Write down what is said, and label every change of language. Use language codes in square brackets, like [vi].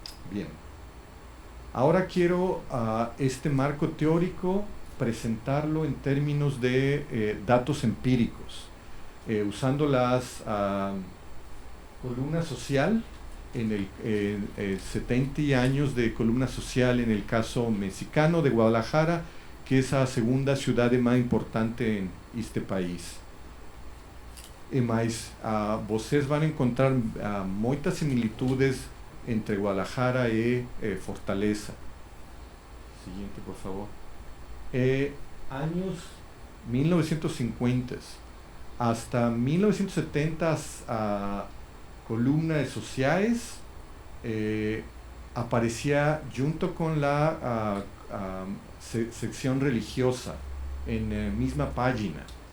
[es] Bien. Ahora quiero este marco teórico presentarlo en términos de datos empíricos, usando las columna social, en el 70 años de columna social en el caso mexicano de Guadalajara, que es la segunda ciudad más importante en este país. [pt] Mas vocês vão encontrar muitas similitudes entre Guadalajara y Fortaleza. [es] Siguiente, por favor. Años 1950 hasta 1970, columnas sociales aparecía junto con la sección religiosa en la misma página.